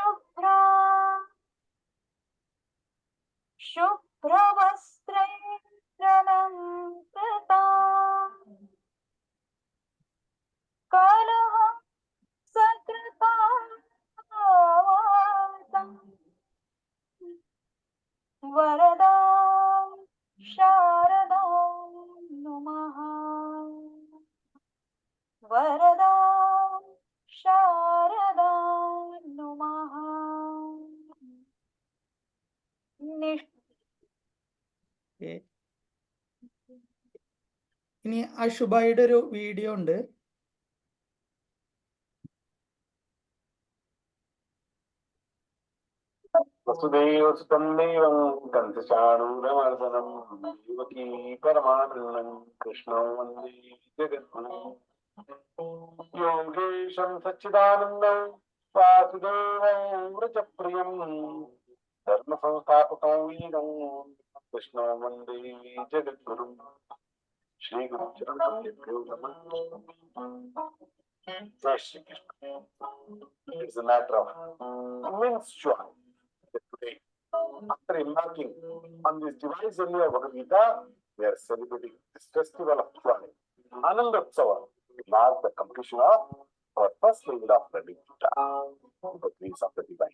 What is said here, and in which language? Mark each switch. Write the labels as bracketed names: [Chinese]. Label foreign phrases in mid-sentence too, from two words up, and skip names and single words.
[Sanskrit] शुभ्रवस्त्रैर्लङ्कृताम् कलह सकृतावासं वरदां शारदां नुमः. वरदां शारदां नुमः. [Malayalam] ഇനി അശുഭയുടെ ഒരു വീഡിയോ ഉണ്ട്. [Sanskrit] वसुदेवसुतं देवं कंसचाणूरमर्दनं देवकी परमानन्दं कृष्णं वन्दे जगद्गुरुं. योगेशं सच्चिदानन्दं वासुदेवं व्रजप्रियं धर्मसंस्थापकं वीरं कृष्णं वन्दे जगद्गुरुं. श्रीगुरुचरणभ्यो नमः. [Hindi] जय श्री कृष्ण. [English] It's a matter of immense joy that today, after embarking on this divine journey of Bhagavad Gita, we are celebrating this festival of joy, [Sanskrit] आनन्द उत्सव, [English] to mark the completion of our first level of learning Gita, the grace of the divine.